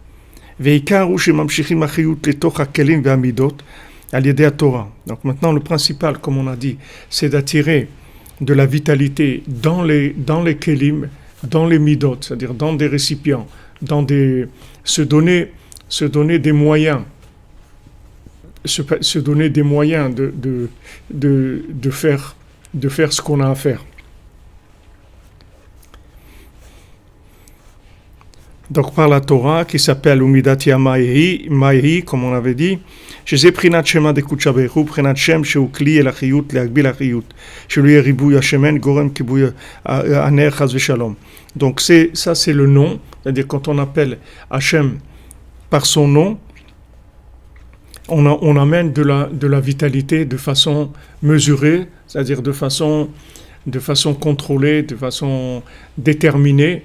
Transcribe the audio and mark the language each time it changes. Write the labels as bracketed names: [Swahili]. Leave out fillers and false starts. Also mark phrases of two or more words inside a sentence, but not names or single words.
[French] Donc maintenant, le principal, comme on a dit, c'est d'attirer de la vitalité dans les kelim, dans les midot, c'est-à-dire dans des récipients, se donner des moyens, se donner des moyens de faire ce qu'on a à faire. Donc par la Torah qui s'appelle [Aramaic] ומדתי מאי היא, [French] comme on avait dit, [Hebrew] שזה בחינת שמה דקודשא ברוך הוא, בחינת שם שהוא כלי אל החיות, להגביל החיות, שלא יהיה ריבוי השמן, גורם כיבוי הנר חס ושלום. [French] Donc ça c'est le nom, c'est-à-dire quand on appelle Hachem par son nom, on amène de la vitalité de façon mesurée, c'est-à-dire de façon contrôlée, de façon déterminée.